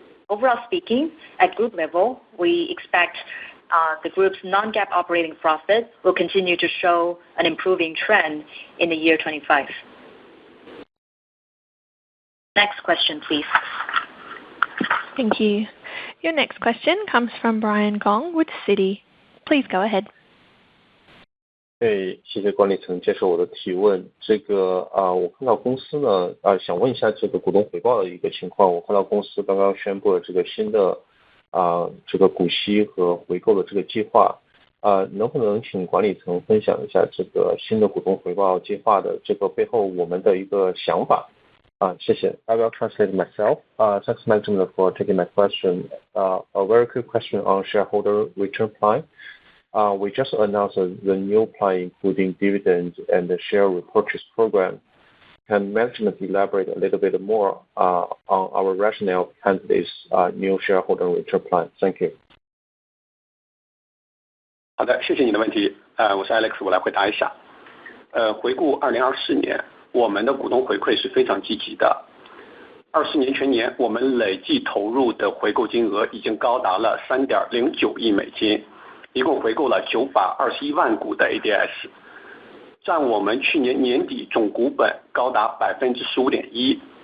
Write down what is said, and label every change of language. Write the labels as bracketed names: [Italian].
[English] Overall speaking, at group level, we expect the group's non-GAAP operating profit will continue to show an improving trend in the year 2025. Next question, please. Thank you. Your next question comes from Brian Gong with Citi. Please go ahead. [Chinese] 谢谢管理层接受我的提问。我看到公司呢，想问一下这个股东回报的一个情况。我看到公司刚刚宣布了这个新的这个股息和回购的这个计划，能不能请管理层分享一下这个新的股东回报计划的这个背后我们的一个想法？谢谢。 [English] I will translate myself. Thanks management for taking my question. A very quick question on shareholder return plan. We just announced the new plan including dividends and the share repurchase program. Can management elaborate a little bit more on our rationale behind this new shareholder return plan? Thank you. [Chinese] 好的，谢谢你的问题。我是 Alex， 我来回答一下。回顾2024年，我们的股东回馈是非常积极的。 24年全年，我们累计投入的回购金额已经高达了 3.09 亿美金，一共回购了921万股的 ADS， 占我们去年年底总股本高达 15.1%。